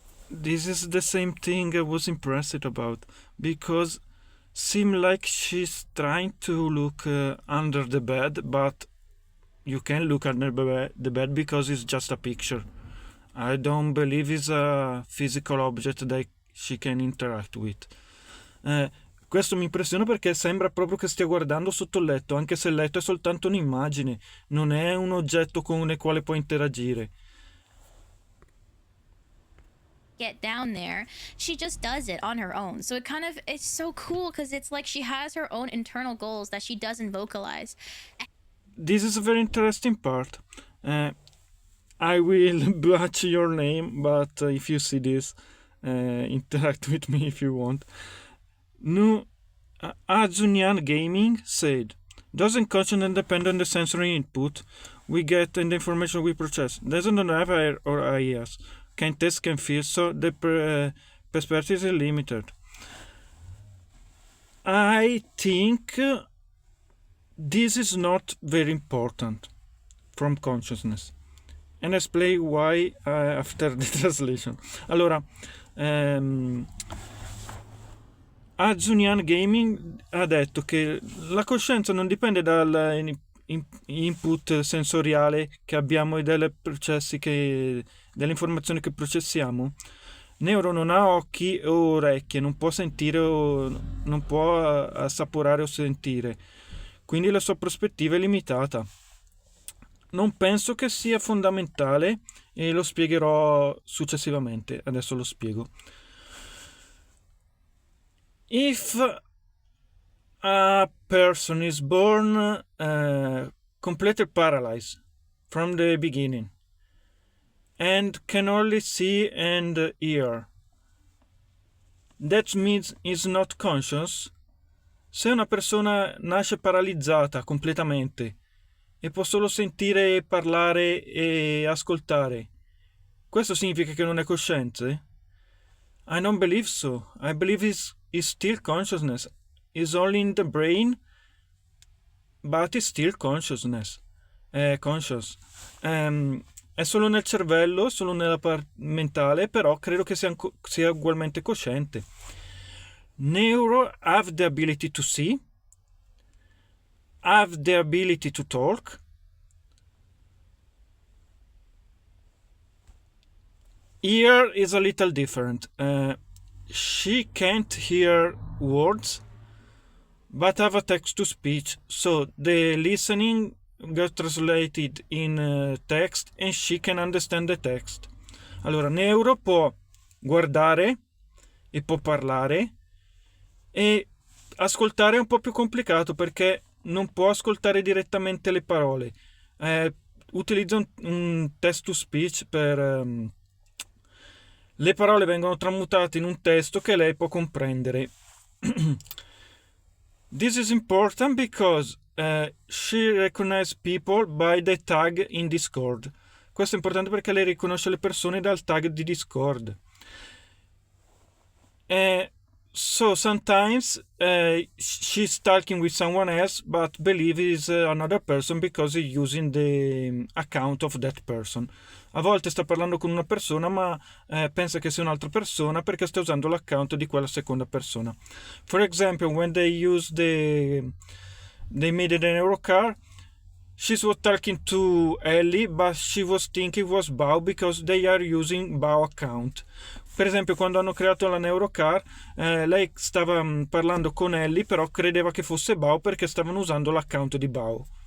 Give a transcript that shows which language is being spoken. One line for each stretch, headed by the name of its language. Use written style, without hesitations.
English: This is the same thing I was impressed about, because seem like she's trying to look under the bed, but you can't look under the bed because it's just a picture. I don't believe it's a physical object that she can interact with.
Italian: Questo mi impressiona perché sembra proprio che stia guardando sotto il letto, anche se il letto è soltanto un'immagine, non è un oggetto con il quale può interagire.
English: Get down there, she just does it on her own. So it's so cool because it's like she has her own internal goals that she doesn't vocalize. This is a very interesting part. I will butcher your name, but if you see this, interact with me if you want. Azunian Gaming said, doesn't consciousness depend on the sensory input we get and the information we process? Doesn't have air or ideas? Can taste, can feel, so the perspective is limited. I think this is not very important from consciousness. And explain why after the translation.
Italian: Allora, Azunian Gaming ha detto che la coscienza non dipende dal input sensoriale che abbiamo e delle processi delle informazioni che processiamo. Neuro non ha occhi o orecchie, non può sentire o non può assaporare o sentire, quindi la sua prospettiva è limitata. Non penso che sia fondamentale e lo spiegherò successivamente. Adesso lo spiego.
English: If a person is born completely paralyzed from the beginning and can only see and hear, that means is not conscious.
Italian: Se una persona nasce paralizzata completamente e può solo sentire, parlare e ascoltare, questo significa che non è cosciente?
English: I don't believe so. I believe it's still consciousness. It's only in the brain, but it's still consciousness. Conscious.
Italian: È solo nel cervello, solo nella parte mentale, però credo che sia ugualmente cosciente.
English: Neuro have the ability to see, have the ability to talk, here is a little different. She can't hear words, but have a text-to-speech, so the listening gets translated in text and she can understand the text.
Italian: Allora, Neuro può guardare e può parlare, e ascoltare è un po' più complicato perché non può ascoltare direttamente le parole. Utilizza un text to speech le parole vengono tramutate in un testo che lei può comprendere.
English: This is important because she recognizes people by the tag in Discord.
Italian: Questo è importante perché lei riconosce le persone dal tag di Discord.
English: So sometimes she's talking with someone else but believes it's another person because he's using the account of that person.
Italian: A volte sta parlando con una persona ma pensa che sia un'altra persona perché sta usando l'account di quella seconda persona.
English: For example, when they made the neuro car, she was talking to Ellie but she was thinking it was Bao because they are using Bao account.
Italian: Per esempio, quando hanno creato la Neurocar, lei stava parlando con Ellie, però credeva che fosse Bao perché stavano usando l'account di Bao.